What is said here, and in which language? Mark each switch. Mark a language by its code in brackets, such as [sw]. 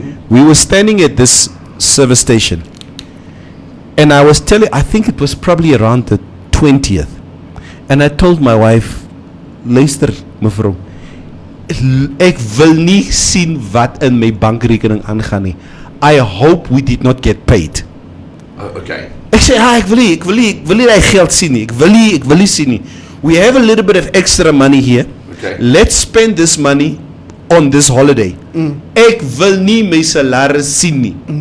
[en] We were standing at this service station, and I was telling, I think it was probably around the 20th, and I told my wife, [af] luister mevrou, ek wil nie sien wat in my bankrekening aangaan nie. [en] I hope we did not get paid. Okay. [af] Ek sê, ek wil nie daai geld sien nie. Ek wil nie sien nie. [en] We have a little bit of extra money here. Okay. Let's spend this money on this holiday. [af] Ek wil nie my salaris sien nie.